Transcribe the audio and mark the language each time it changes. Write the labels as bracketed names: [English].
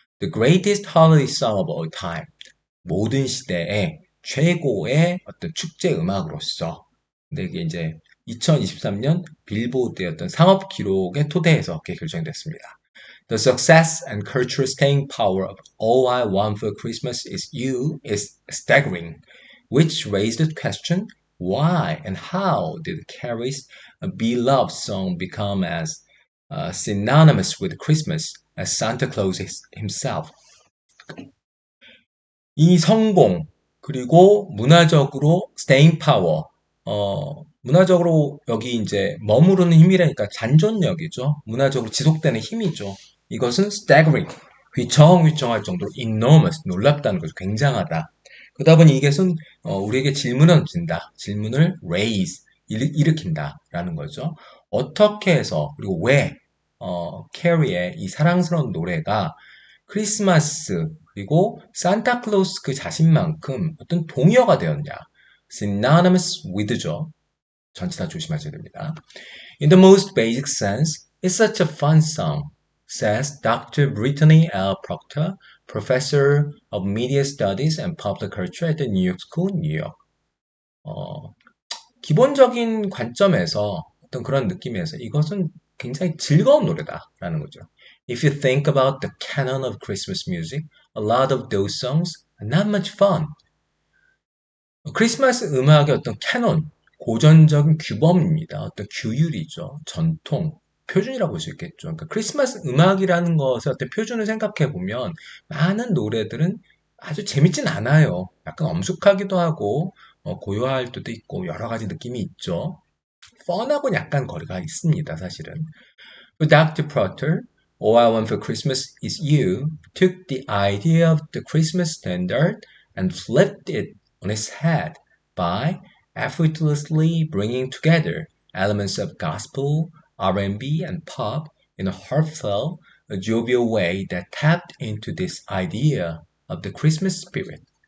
[English] The greatest holiday song of all time. [Korean] 모든 시대의 최고의 어떤 축제 음악으로서. 근데 이게 이제 2023년 빌보드의 어떤 상업 기록의 토대에서 그렇게 결정됐습니다. [English] The success and cultural staying power of All I Want for Christmas is You is staggering, which raised the question, why and how did Carrie's beloved song become as synonymous with Christmas as Santa Claus himself? [Korean] 이 성공, 그리고 문화적으로 [English] staying power, [Korean] 문화적으로 여기 이제 머무르는 힘이라니까 잔존력이죠. 문화적으로 지속되는 힘이죠. 이것은 staggering, 휘청휘청할 정도로 enormous, 놀랍다는 거죠. 굉장하다. 그러다 보니 이것은 우리에게 질문을 던진다. 질문을 raise, 일으킨다라는 거죠. 어떻게 해서, 그리고 왜, 캐리의 이 사랑스러운 노래가 크리스마스 그리고 산타클로스 그 자신만큼 어떤 동의어가 되었냐. [English] synonymous with [Korean] 죠. 전체 다 조심하셔야 됩니다. [English] In the most basic sense, it's such a fun song, says Dr. Brittany L. Proctor, professor of media studies and public culture at the New York School, New York. [Korean] 기본적인 관점에서 어떤 그런 느낌에서 이것은 굉장히 즐거운 노래다라는 거죠. [English] If you think about the canon of Christmas music, a lot of those songs are not much fun. [Korean] 크리스마스 음악의 어떤 캐논, 고전적인 규범입니다. 어떤 규율이죠. 전통, 표준이라고 볼 수 있겠죠. 그러니까 크리스마스 음악이라는 것의 어떤 표준을 생각해 보면 많은 노래들은 아주 재밌진 않아요. 약간 엄숙하기도 하고 고요할 때도 있고 여러 가지 느낌이 있죠. 펀하고는 약간 거리가 있습니다, 사실은. [English] Dr. Proter, All I Want for Christmas is You, took the idea of the Christmas standard and flipped it on its head by effortlessly bringing together elements of gospel, R&B, and pop in a heartfelt, jovial way that tapped into this idea of the Christmas spirit.